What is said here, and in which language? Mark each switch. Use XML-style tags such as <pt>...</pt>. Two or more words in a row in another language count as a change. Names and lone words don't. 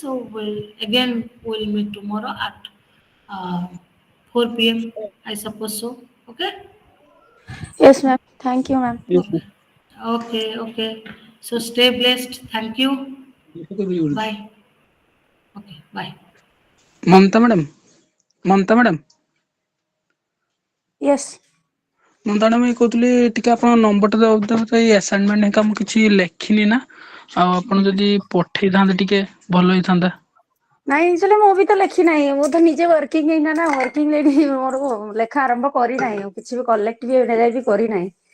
<en>So we'll meet tomorrow at 4 p.m. I suppose so. Okay. Yes, ma'am. Thank you, ma'am. yes, Okay. Okay. So stay blessed. Thank you. ma'am. Bye. Okay. Bye.</en> <or>ମମତା ମ୍ୟାଡ଼ାମ, ମମତା ମ୍ୟାଡ଼ାମ,</or> <en>Yes.</en> <or>ମମତା ମ୍ୟାଡ଼ାମ, ଏଇ କହୁଥିଲି ଟିକେ ଆପଣ ନମ୍ବରଟା ଦେଉଥିଲେ, ଏଇ ଆସାଇନମେଣ୍ଟ ହେରିକା ମୁଁ କିଛି ଲେଖିନି ନା, ଆଉ ଆପଣ ଯଦି ପଠେଇଥାନ୍ତେ ଟିକେ ଭଲ ହେଇଥାନ୍ତା। ନାଇଁ ଆକ୍ଚୁଆଲି ମୁଁ ବି ତ ଲେଖି ନାହିଁ, ମୁଁ ତ ନିଜେ ୱାର୍କିଂ ଏଇନା ନା,</or> <en>working lady,</en> <or>ମୋର ଲେଖା ଆରମ୍ଭ କରିନାହିଁ, କିଛି ବି କଲେକ୍ଟ ବି ଏଯାଇ ବି କରିନାହିଁ।</or>